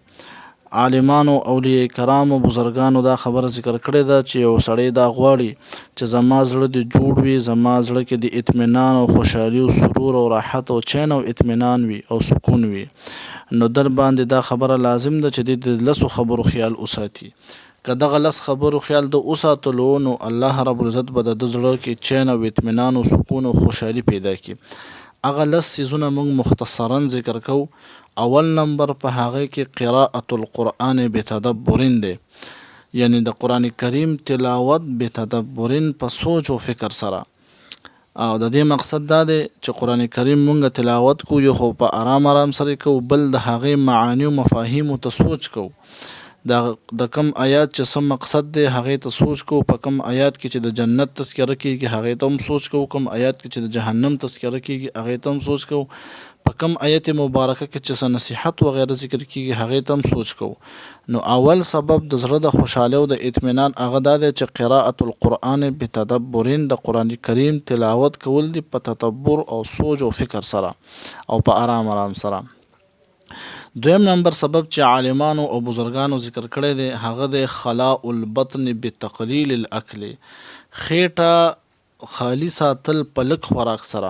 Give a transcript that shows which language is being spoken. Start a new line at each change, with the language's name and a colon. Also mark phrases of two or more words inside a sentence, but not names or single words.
Pashto: عالمانو، اولیاء کرامو، بزرګانو دا خبره ذکر کړې ده چې یو سړی دا غواړي چې زما زړه دې جوړ وي، زما زړه کې د اطمینان او خوشحالي او سرور او راحت او چین او اطمینان وي او سکون وي، نو در باندې دا خبره لازم ده چې د لسو خبرو خیال وساتي. که دغه لس خبرو خیال د وساتلو نو الله رب العزت به د زړه کې چین او اطمینان او سکون او خوشحالي پیدا کړي. هغه لس څیزونه موږ مختصرا ذکر کوو. اول نمبر په هغه کې
Arabic: قراءة القرآن بتدبرین
Pashto: دی، یعنی د قرآن کریم تلاوت بتدبرین په سوچ او فکر سره. او د دې مقصد دا دی چې قرآن کریم مونږ تلاوت کو، یو خو په آرام سره کو، بل د هغې معانی او مفاهیم ته سوچ کو. د کم آیات چې څه مقصد دی هغې ته سوچ کو، په کم آیات کې چې د جنت تذکره کیږي هغې ته هم سوچ کو، کم آیات کې چې د جهنم تذکره کیږي هغې ته هم سوچ کو، په کم آیت مبارکه کې چې څه نصیحت وغیره ذکر کیږي هغې ته هم سوچ کو. نو اول سبب د زړه د خوشحالۍ او د اطمینان هغه دا دی چې
Arabic: قراءة القرآن بتدبرین،
Pashto: د قرآن کریم تلاوت کول دي په تدبر او سوچ او فکر سره او په آرام سره. دویم نمبر سبب چې عالمانو او بزرګانو ذکر کړی دی هغه دی
Arabic: خلاء البطن بتقلیل الاکل،
Pashto: خېټه خالی ساتل په لږ خوراک سره.